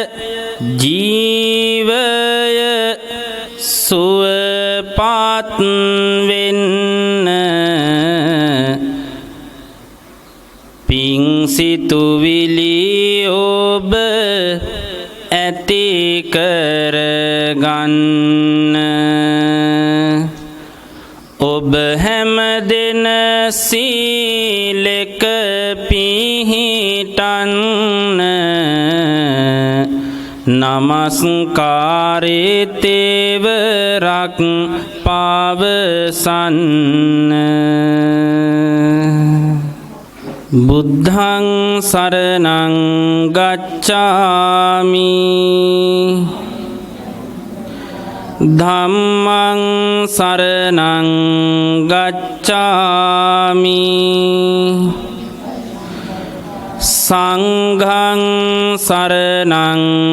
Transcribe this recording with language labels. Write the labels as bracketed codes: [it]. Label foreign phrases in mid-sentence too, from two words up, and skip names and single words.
[si] ජීවය සුවපත් වෙන්න පිං සිතුවිලි ඔබ ඇති කරගන්න ඔබ හැමදෙන සීලෙක පිහිටන්න නමස්කාරේ තෙවරක් පවසන්න [pi] බුද්ධං සරණං ගච්ඡාමි ධම්මං සරණං ගච්ඡාමි සංඝං සරණං